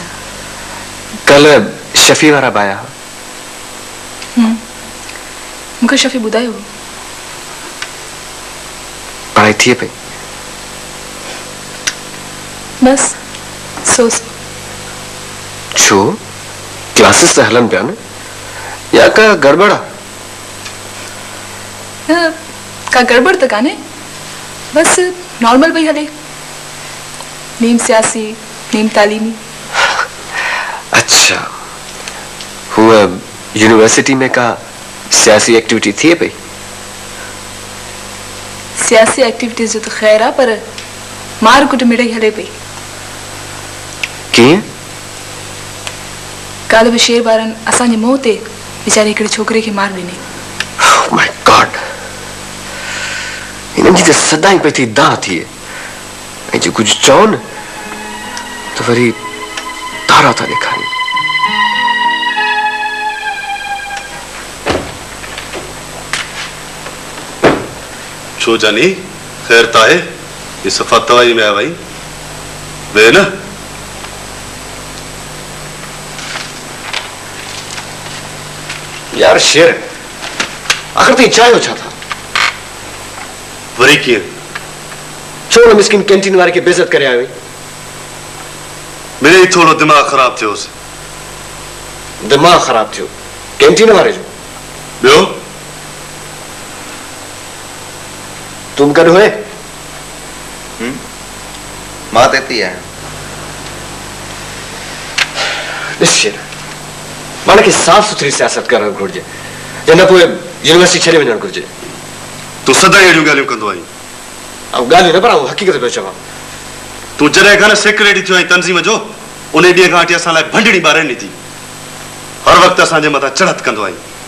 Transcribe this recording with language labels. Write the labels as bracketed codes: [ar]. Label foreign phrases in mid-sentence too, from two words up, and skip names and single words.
[sd] कल शफ़ी वारा बि आया मूंखे शफ़ी ॿुधायो पढ़ाई थिए पई बस सो छो क्लासेस त हलन पिया न या का गड़बड़ आहे का गड़बड़ त काने बस नॉर्मल पई हले नीम सियासी नीम तालीमी। अच्छा हुआ यूनिवर्सिटी में का सियासी एक्टिविटी थी भाई? सियासी एक्टिविटीज जो तो खैर आ पर मार कुट मिड़ई हले पई। की काल बशीर बारन असांजे मुंह ते बेचारी हिकिड़े छोकिरे खे मार ॾिनी। [en] Oh my God! [sd] इन्हनि जी त सदाई पई थी दाह थिए ऐं जे कुझु चवनि त वरी तारा था ॾेखारनि। छो जानी खैर ताहे ये सफा तवाई में आ भाई वे ना यार शेर आखिर तो चाहे छा था वरी किए छो न मिस्किन कैंटीन वाले के बेइज्जत करे आयो? मेरे ही थोड़ो दिमाग खराब थियो से। दिमाग खराब थियो कैंटीन वाले जो? बियो तुम कद हुए? मां तेती है शेर माने के साफ सुथरी सियासत करण घुर्जे जन पोइ यूनिवर्सिटी छॾे वञण घुर्जे। तू सदा अहिड़ियूं ॻाल्हियूं कंदो आहीं। अब ॻाल्हियूं न पर हक़ीक़त पियो चवां। तू जॾहिं खां सेक्रेटरी थियो आहीं तंज़ीम जो उन ॾींहं खां वठी असां लाइ भंडड़ी ॿारनि ॾिठी। हर वक़्तु असांजे मथां चढ़त कंदो आहीं।